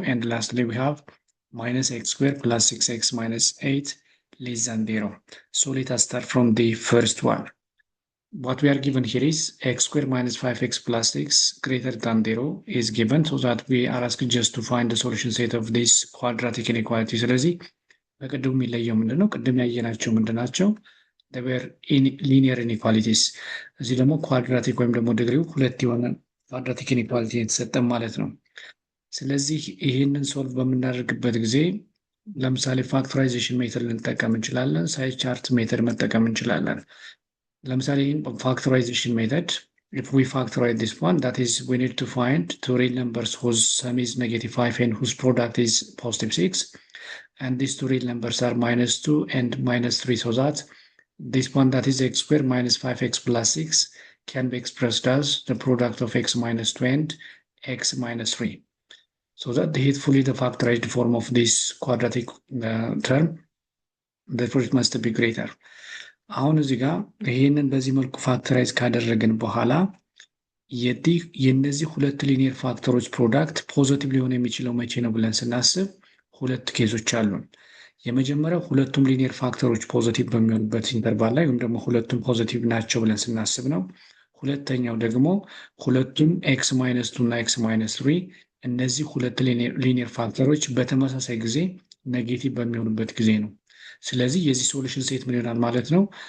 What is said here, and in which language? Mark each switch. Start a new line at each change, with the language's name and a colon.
English: And lastly, we have minus x squared plus 6x minus 8 less than 0. So let us start from the first one. What we are given here is x squared minus 5x plus 6 greater than 0 is given, so that we are asked just to find the solution set of this quadratic inequality.
Amharic: ስለዚህ በቅድሙ የሚለየው ምንድነው? ቅድም ያየናቸው ምንድናቸው?
English: they were linear inequalities።
Amharic: እዚህ ደግሞ ኳድራቲክ ወይም ደግሞ ዲግሪው ሁለት የሆነ ኳድራቲክ ኢኒኳሊቲ የተሰጠን ማለት ነው። ስለዚህ ይህንን ሶልቭ በምናደርግበት ጊዜ ለምሳሌ ፋክቶራይዜሽን ሜተድ ልንጠቀም እንችላለን፣ ሳይድ ቻርት ሜተድ መጠቀም እንችላለን። ለምሳሌ
English: factorization method, if we factorize this one, that is, we need to find two real numbers whose sum is negative 5 and whose product is positive 6. And these two real numbers are minus 2 and minus 3, so that this one, that is x squared minus 5x plus 6, can be expressed as the product of x minus 2 and x minus 3. So that is fully the factorized form of this quadratic term. Therefore, it must be greater.
Amharic: አሁን እዚህ ጋር ይሄንን በዚህ መልኩ ፋክተራይዝ ካደረግን በኋላ የነዚህ ሁለት ሊኒየር ፋክተሮች ፕሮዳክት ፖዚቲቭ ሊሆን የሚችለው መቼ ነው ብለን ስናስብ ሁለት ኬዞች አሉን። የመጀመሪያው ሁለቱም ሊኒየር ፋክተሮች ፖዚቲቭ በሚሆኑበት ኢንተርቫል ላይ ወይም ደግሞ ሁለቱም ፖዚቲቭ ናቸው ብለን ስናስብ ነው። ሁለተኛው ደግሞ ሁለቱም x minus 2 እና x minus 3 እነዚህ ሁለት ሊኒየር ፋክተሮች በተመሳሳይ ጊዜ ኔጌቲቭ በሚሆኑበት ጊዜ ነው። ስለዚህ የዚህ ሶሉሽን ሴት ምን ይሆናል ማለት ነው?